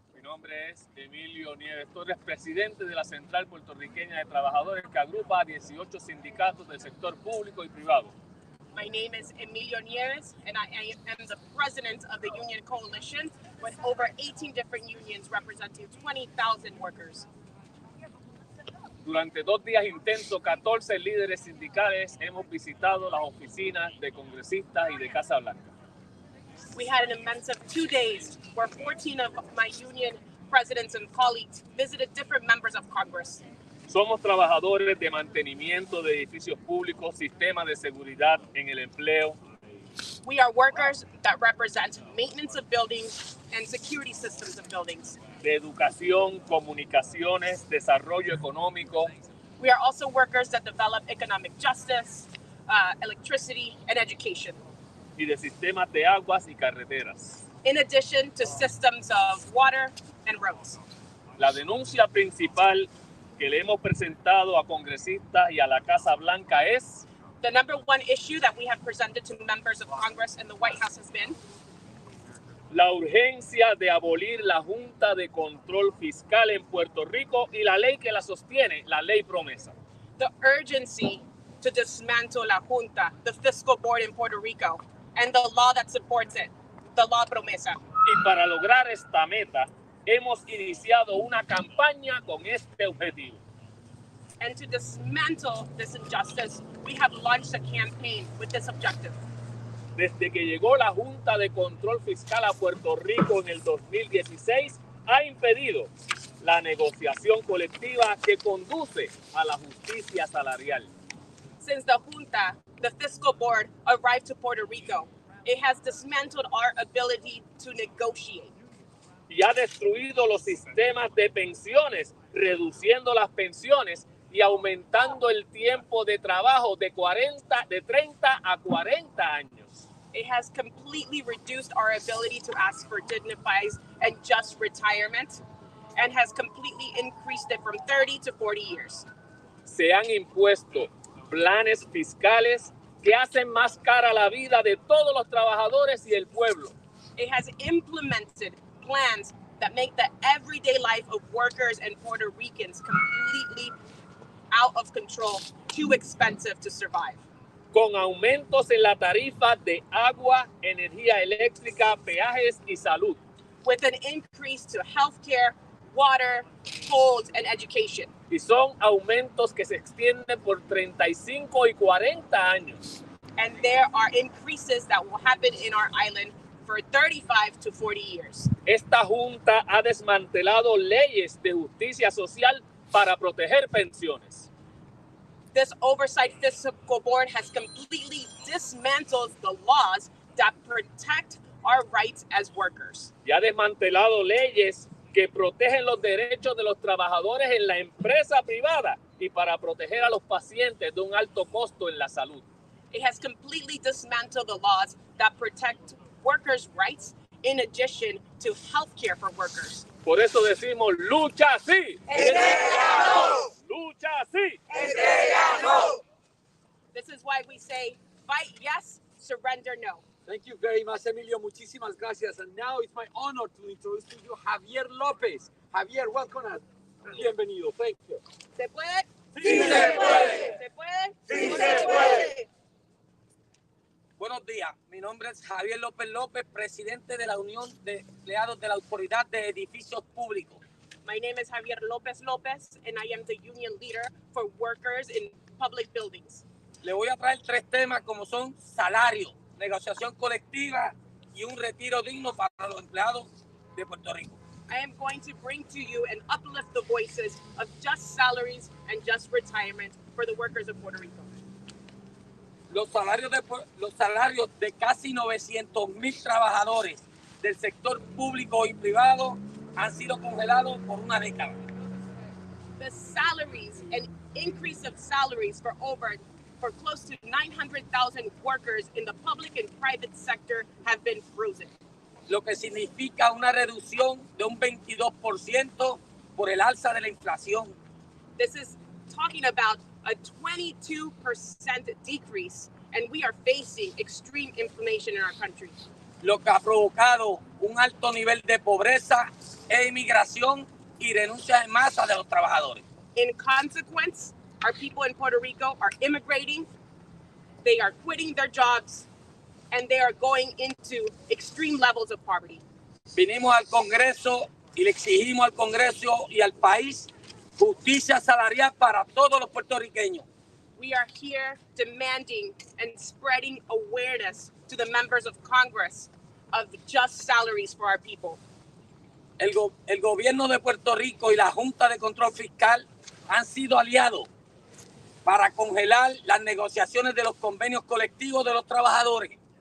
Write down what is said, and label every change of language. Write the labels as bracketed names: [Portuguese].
[Spanish] Mi nombre es Emilio Nieves Torres, presidente de la Central Puertorriqueña de Trabajadores, que agrupa a 18 sindicatos del sector público y privado. [English] My name is Emilio Nieves, and I am the president of the Union Coalition with over 18 different unions representing 20,000 workers. [Spanish] Durante 2 días intensos, 14 líderes sindicales hemos visitado las oficinas de congresistas y de Casa Blanca. [English] We had an immense 2 days where 14 of my union presidents and colleagues visited different members of Congress. [Spanish] Somos trabajadores de mantenimiento de edificios públicos, sistemas de seguridad en el empleo. [English] We are workers that represent maintenance of buildings and security systems of buildings. [Spanish] De educación, comunicaciones, desarrollo económico. [English] We are also workers that develop economic justice, electricity, and education. [Spanish] Y de sistemas de aguas y carreteras. [English] In addition to systems of water and roads. [Spanish] La denuncia principal que le hemos presentado a congresistas y a la Casa Blanca es [English] the number one issue that we have presented to members of Congress and the White House has been [Spanish] la urgencia de abolir la Junta de Control Fiscal en Puerto Rico y la ley que la sostiene, la ley promesa. [English] The urgency to dismantle la Junta, the fiscal board in Puerto Rico, and the law that supports it, the law promesa. [Spanish] Y para lograr esta meta, hemos iniciado una campaña con este objetivo. [English] And to dismantle this injustice, we have launched a campaign with this objective. [Spanish] Desde que llegó la Junta de Control Fiscal a Puerto Rico en el 2016, ha impedido la negociación colectiva que conduce a la justicia salarial. [English] Since the Junta, the fiscal board, arrived to Puerto Rico, it has dismantled our ability to negotiate. [Spanish] Y ha destruido los sistemas de pensiones, reduciendo las pensiones y aumentando el tiempo de trabajo de 30 a 40 años. [English] It has completely reduced our ability to ask for dignified and just retirement and has completely increased it from 30 to 40 years. [Spanish] Se han impuesto planes fiscales que hacen más cara la vida de todos los trabajadores y el pueblo. [English] It has implemented plans that make the everyday life of workers and Puerto Ricans completely out of control, too expensive to survive. [Spanish] Con aumentos en la tarifa de agua, energía eléctrica, peajes y salud. [English] With an increase to healthcare, water, tolls, and education. [Spanish] Y son aumentos que se extienden por 35 y 40 años. [English] And there are increases that will happen in our island for 35 to 40 years. [Spanish] Esta junta ha desmantelado leyes de justicia social para proteger pensiones. [English] This oversight fiscal board has completely dismantled the laws that protect our rights as workers. [Spanish] Y ha desmantelado leyes que protegen los derechos de los trabajadores en la empresa privada y para proteger a los pacientes de un alto costo en la salud. [English] It has completely dismantled the laws that protect workers' rights in addition to health care for workers. [Spanish] Por eso decimos, lucha sí. Lucha sí. [English] This is why we say, fight yes, surrender no. Thank you very much, Emilio. [Spanish] Muchísimas gracias. [English] And now it's my honor to introduce to you Javier López. Javier, welcome. [Spanish] Bienvenido. [English] Thank you. [Spanish] ¿Se puede? Sí se puede. ¿Se puede? Sí ¿No se puede. Buenos días. Mi nombre es Javier López López, presidente de la Unión de Empleados de la Autoridad de Edificios Públicos. [English] My name is Javier López López, and I am the union leader for workers in public buildings. [Spanish] Le voy a traer tres temas como son salario, negociación colectiva y un retiro digno para los empleados de Puerto Rico. [English] I am going to bring to you and uplift the voices of just salaries and just retirement for the workers of Puerto Rico. [Spanish] Los salarios de casi 900,000 trabajadores del sector público y privado han sido congelados por una década. [English] The salaries and increase of salaries for close to 900,000 workers in the public and private sector have been frozen. [Spanish] Lo que significa una reducción de un 22% por el alza de la inflación. [English] This is talking about a 22% decrease, and we are facing extreme inflation in our country. [Spanish] Lo que ha provocado un alto nivel de pobreza e inmigración y renuncia en masa de los trabajadores. [English] In consequence, our people in Puerto Rico are immigrating, they are quitting their jobs, and they are going into extreme levels of poverty. [Spanish] Vinimos al Congreso y le exigimos al Congreso y al país justicia salarial para todos los puertorriqueños. [English] We are here demanding and spreading awareness to the members of Congress of just salaries for our people. [Spanish] El gobierno de Puerto Rico y la Junta de Control Fiscal han sido aliados para congelar las negociaciones de los convenios colectivos de los trabajadores.